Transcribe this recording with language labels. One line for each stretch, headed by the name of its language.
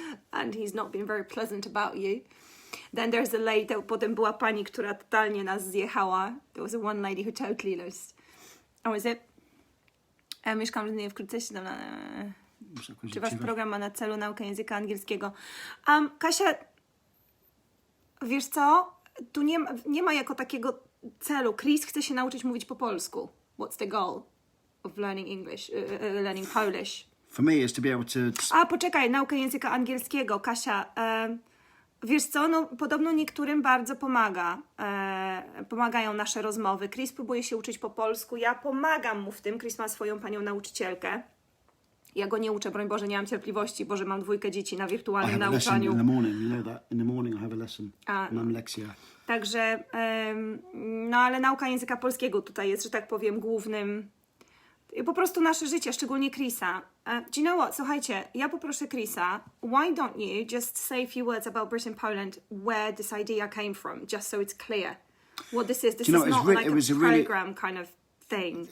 English: And he's not been very pleasant about you. Then there's a lady,
Polish: potem była pani, która totalnie nas zjechała.
English: There was one lady who totally lost. Oh, is it?
Polish: Mieszkam w Londynie, wkrótce się tam... Czy wasz program ma na celu naukę języka angielskiego? Kasia, wiesz co? Tu nie ma jako takiego celu. Chris chce się nauczyć mówić po polsku.
English: What's the goal of learning English, learning Polish? For me, is to be able to.
Polish: A, poczekaj, naukę języka angielskiego. Kasia, wiesz co, no podobno niektórym bardzo pomaga. Pomagają nasze rozmowy. Chris próbuje się uczyć po polsku. Ja pomagam mu w tym. Chris ma swoją panią nauczycielkę. Ja go nie uczę, broń Boże, nie mam cierpliwości, bo że mam 2 dzieci na
English: I
Polish: wirtualnym
English: have a lesson
Polish: nauczaniu.
English: in the morning. You know that. In the morning, I have a lesson.
Polish: Mam lekcja. Także, no ale nauka języka polskiego tutaj jest, że tak powiem, głównym. I po prostu nasze życie, szczególnie Chrisa.
English: Do you know what?
Polish: Słuchajcie, ja poproszę Chrisa,
English: why don't you just say a few words about Britain, Poland, where this idea came from, just so it's clear what this is. This is not like a program kind of thing.